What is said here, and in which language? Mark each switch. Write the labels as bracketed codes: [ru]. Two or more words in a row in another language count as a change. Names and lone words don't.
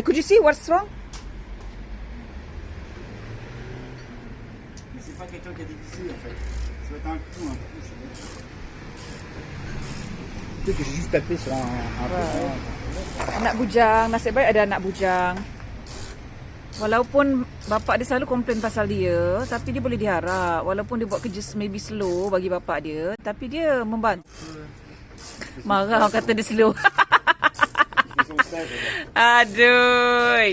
[en] Could you see what's wrong? [fr] C'est pas quelqu'un qui a des visées en fait. Ça va être un coup, Peut-être que j'ai juste tapé sur un truc. [ms] Anak bujang, nasib baik ada anak bujang. Walaupun bapak dia selalu komplain pasal dia, tapi dia boleh diharap. Walaupun dia buat kerja [en] maybe slow [ms] bagi bapak dia, tapi dia membantu. Marah kata dia slow. Aduh.